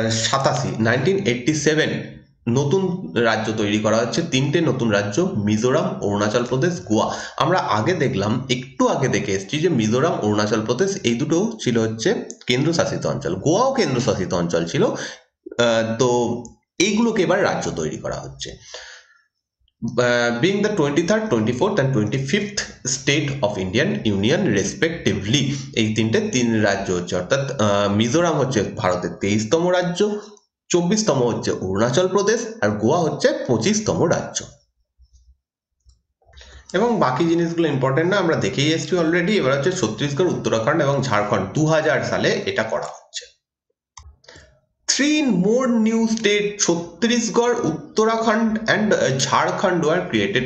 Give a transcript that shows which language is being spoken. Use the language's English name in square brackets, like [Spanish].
[Bangla] 1987 নতুন রাজ্য তৈরি করা হচ্ছে, 3টে নতুন রাজ্য, মিজোরাম, অরুণাচল প্রদেশ, গোয়া। আমরা আগে দেখলাম, একটু আগে দেখে এসেছি যে মিজোরাম, অরুণাচল প্রদেশ এই দুটো ছিল হচ্ছে কেন্দ্রশাসিত অঞ্চল, গোয়াও কেন্দ্রশাসিত অঞ্চল ছিল। তো এইগুলোকে এবার রাজ্য তৈরি করা হচ্ছে। [English] being the 23rd, 24th and 25th state of Indian Union respectively, [Bangla] এই তিন রাজ্য হচ্ছে, অর্থাৎ মিজোরাম হচ্ছে ভারতের 23তম রাজ্য, 24তম হচ্ছে অরুণাচল প্রদেশ, আর গোয়া হচ্ছে 25তম রাজ্য। এবং বাকি জিনিসগুলো ইম্পর্টেন্ট না, আমরা দেখেই এসেছি অলরেডি। এবার হচ্ছে ছত্তিশগড়, উত্তরাখণ্ড এবং ঝাড়খণ্ড 2000 সালে এটা করা হচ্ছে। [English] 3 more new state, Chhattisgarh, Uttarakhand and Jharkhand are created.